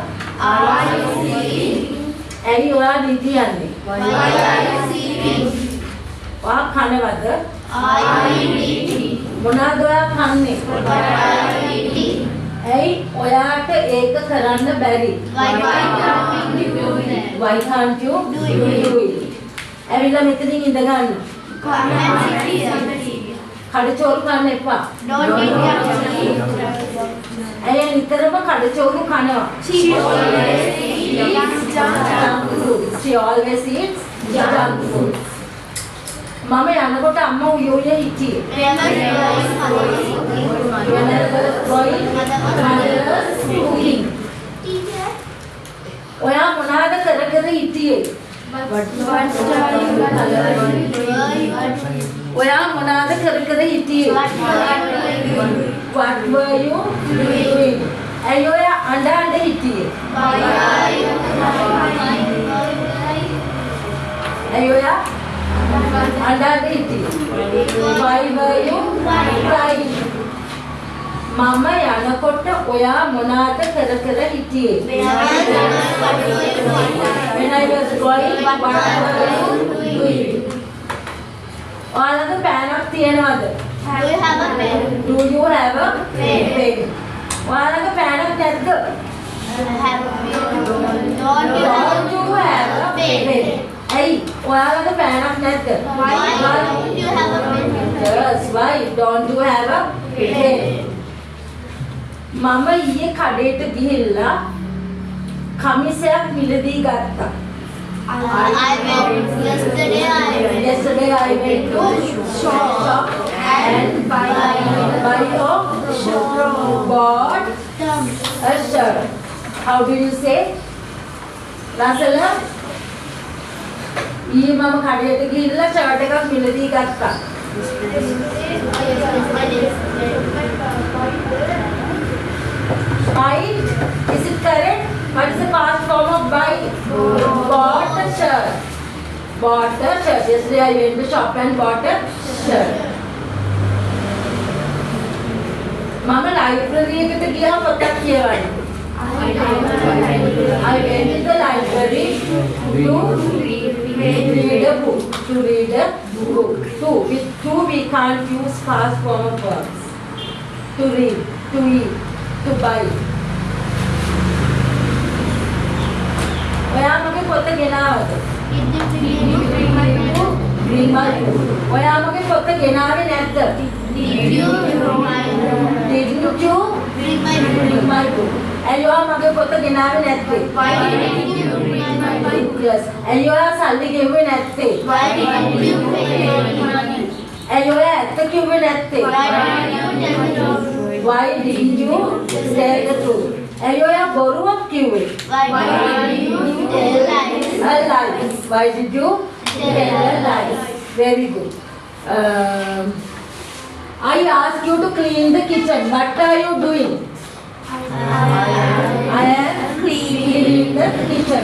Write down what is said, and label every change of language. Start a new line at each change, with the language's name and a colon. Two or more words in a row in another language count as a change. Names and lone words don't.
Sinhala: ඇයි ඔයා නිදියන්නේ? ඔයා කනවද? මොනවද ඔයා කන්නේ? ඇයි ඔයාට ඒක කරන්න බැරි?
English: Why can't you do it?
Sinhala: ඇවිල්ලා මෙතනින් ඉඳ ගන්න. කඩචෝරු කන්න එපා. ඇයි නිතරම කඩචෝරු කනවා?
English: She always eats junk food.
Sinhala: මම යනකොට අම්මා උයෝයේ හිටියේ.
English: When I was going, mother was cooking.
Sinhala: ඔයා මොනවාද කර කර හිටියේ? ඔයා මොනවාද කර කර හිටියේ?
English: What were you doing?
Sinhala: ඇයි ඔයා අඬ අඬ හිටියේ? ඇයි ඔයා අඬ අඬ හිටියේ?
English: Why were you crying?
Sinhala: මම යනකොට ඔයා මොනවාද කර කර හිටියේ?
English: When I was going, what were you doing?
Sinhala: ඔයාලගේ පෑනක් තියනවද?
English: Do you have a pen?
Sinhala: ඔයාලගේ පෑනක් නැද්ද?
English: Don't you have a pen?
Sinhala: ඇයි ඔයාලගේ පෑනක් නැද්ද?
English: Why don't you have a pen? Yes, why don't you have a pen?
Sinhala: මම ඊයේ කඩේට ගිහිල්ලා කමිසයක් මිලදී ගත්තා.
English: Yesterday I went to shop and bought a shirt. How do you say? Rasala?
Sinhala: ඊයේ මම කඩේට ගිහිල්ලා ෂර්ට් එකක් මිලදී ගත්තා.
English: Buy? Is it correct? What is the past form of buy? Bought a shirt. Bought a shirt. Yesterday I went to shop and bought a shirt.
Sinhala: Mama library එකට ගියා පොතක් කියවන්න.
English: I went to the library to read a book. To read a book. With two we can't use past form of verbs. To read, to eat, to buy.
Sinhala: ඔයා මගේ පොත ගෙනාවද?
English: Bring my book.
Sinhala: ඔයා මගේ පොත ගෙනාවේ නැද්ද?
English: Did you bring my book?
Sinhala: ඇයි ඔයා මගේ පොත ගෙනාවේ නැත්තේ?
English: Why didn't you bring my book? Yes.
Sinhala: ඇයි ඔයා සල්ලි ගෙව්වේ නැත්තේ?
English: Why didn't you pay money?
Sinhala: ඇයි ඔයා ඇත්ත කිව්වේ නැත්තේ?
English: Why didn't you tell the truth?
Sinhala: ඇයි ඔයා බොරුවක් කිව්වේ?
English: Why did you tell a lie? Why did you tell a lie? Very good. I asked you to clean the kitchen. What are you doing? I am cleaning the kitchen.